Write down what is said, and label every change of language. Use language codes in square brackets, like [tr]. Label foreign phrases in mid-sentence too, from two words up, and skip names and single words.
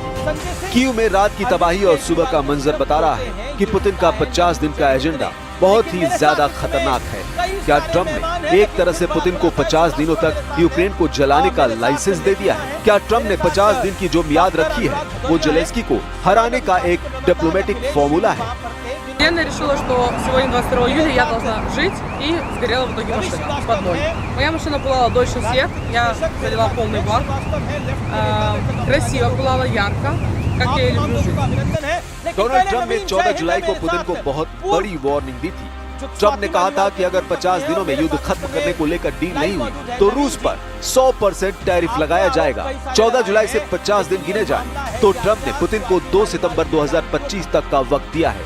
[hi] कीव में रात की तबाही और सुबह का मंजर बता रहा है कि पुतिन का 50 दिन का एजेंडा बहुत ही ज्यादा खतरनाक है। क्या ट्रंप ने एक तरह से पुतिन को 50 दिनों तक यूक्रेन को जलाने का लाइसेंस दे दिया है? क्या ट्रंप ने 50 दिन की जो मियाद रखी है वो जेलेंस्की को हराने का एक [en] diplomatic formula [hi] है? [ru] Я решила, что сегодня 22 июля я должна жить, и сгорела в итоге машина под мной. Моя машина пылала дольше всех, я залила полный бак. Красиво пылала, ярко, как я и люблю жить. [hi] डोनाल्ड ट्रंप ने 14 जुलाई को पुतिन को बहुत बड़ी वार्निंग दी थी। ट्रंप ने कहा था कि अगर 50 दिनों में युद्ध खत्म करने को लेकर डील नहीं हुई तो रूस पर 100% टैरिफ लगाया जाएगा। 14 जुलाई से 50 दिन गिने जाए तो ट्रंप ने पुतिन को 2 सितंबर 2025 तक का वक्त दिया है।